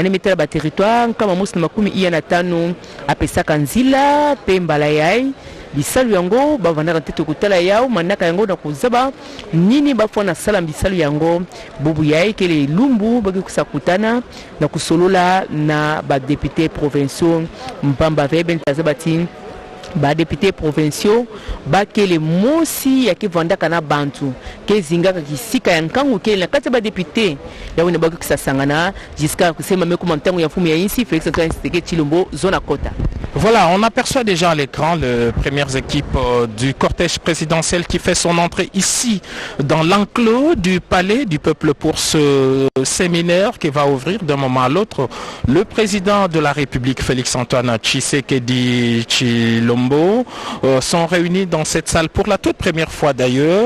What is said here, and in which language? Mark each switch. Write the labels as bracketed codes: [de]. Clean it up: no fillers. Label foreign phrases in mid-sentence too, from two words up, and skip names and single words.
[ktu] yemetela ba territoire kama mosi na makumi iya na tanu apesaka nzila pe mbala yai bisalu yango bavandaka tete kutala yao manaka yango na kuzaba nini bafona sala bisalu yango bubu yae kele lumbu baki kusakutana na kusolola na ba [fr] député provinciaux [ktu] mpamba veben tazabati ba [fr] député provinciaux [ktu] bakele mosi ya kivandaka na bantu kezingaka kisika ya nkangu kele na kati ba député ya wina baki kusasangana jusqu'à kusema mekuma mtango ya fumu ya insi Félix Antoine Tshisekedi Tshilombo zona kota. [fr] Voilà, on aperçoit déjà à l'écran les premières équipes du cortège présidentiel qui fait son entrée ici dans l'enclos du palais du peuple pour ce séminaire qui va ouvrir d'un moment à l'autre. Le président de la République, Félix Antoine Tshisekedi Tshilombo, sont réunis dans cette salle pour la toute première fois d'ailleurs.